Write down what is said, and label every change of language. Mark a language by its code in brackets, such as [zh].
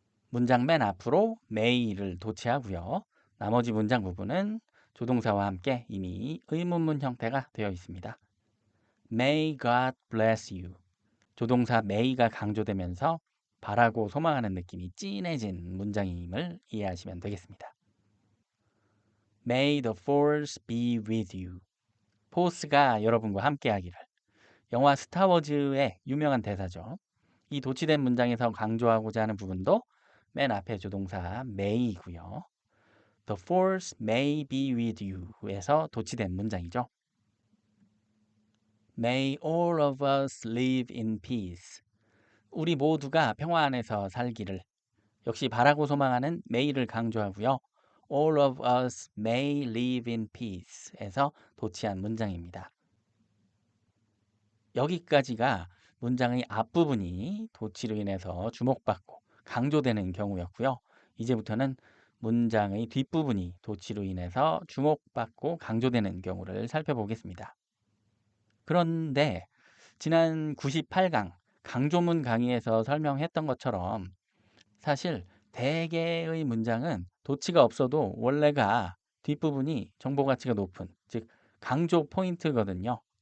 [ko] 문장 맨 앞으로 may를 도치하고요. 나머지 문장 부분은 조동사와 함께 이미 의문문 형태가 되어 있습니다. [en] May God bless you. [ko] 조동사 may가 강조되면서 바라고 소망하는 느낌이 진해진 문장임을 이해하시면 되겠습니다. [en] May the force be with you. [ko] 포스가 여러분과 함께하기를. 영화 스타워즈의 유명한 대사죠. 이 도치된 문장에서 강조하고자 하는 부분도 맨 앞에 조동사 may이고요. [en] The force may be with you에서 [ko] 도치된 문장이죠. [en] May all of us live in peace. [ko] 우리 모두가 평화 안에서 살기를. 역시 바라고 소망하는 may를 강조하고요. [en] All of us may live in peace에서 [ko] 도치한 문장입니다. 여기까지가 문장의 앞부분이 도치로 인해서 주목받고 강조되는 경우였고요. 이제부터는 문장의 뒷부분이 도치로 인해서 주목받고 강조되는 경우를 살펴보겠습니다. 그런데 지난 98강 강조문 강의에서 설명했던 것처럼 사실 대개의 문장은 도치가 없어도 원래가 뒷부분이 정보 가치가 높은, 즉 강조 포인트거든요.